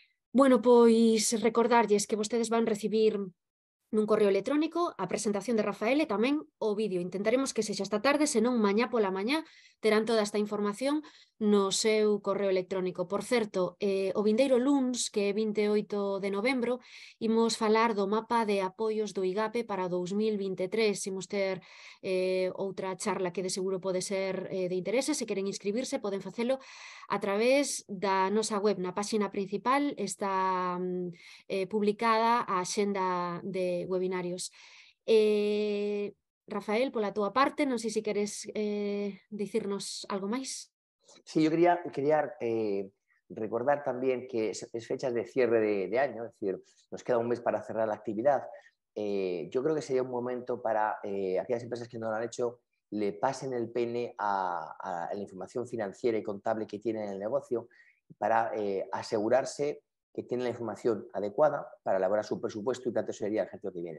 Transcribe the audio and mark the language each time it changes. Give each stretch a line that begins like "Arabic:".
Galician: Bueno, pois recordarlles que vostedes van recibir nun correo electrónico a presentación de Rafael e tamén o vídeo. Intentaremos que sexa esta tarde, senón mañá pola mañá terán toda esta información no seu correo electrónico. Por certo, o vindeiro luns, que é 28 de novembro, imos falar do mapa de apoios do IGAPE para 2023. Imos ter outra charla que de seguro pode ser de interese. Se queren inscribirse, poden facelo a través da nosa web. Na páxina principal está publicada a axenda de webinarios. Rafael, pola túa parte, non sei se queres dicirnos algo máis.
Spanish: Sí, yo quería recordar también que es fechas de cierre de año, es decir, nos queda un mes para cerrar la actividad. Yo creo que sería un momento para aquellas empresas que no lo han hecho, le pasen el pene a la información financiera y contable que tienen en el negocio para asegurarse que tienen la información adecuada para elaborar su presupuesto y plan de tesorería el ejercicio que viene.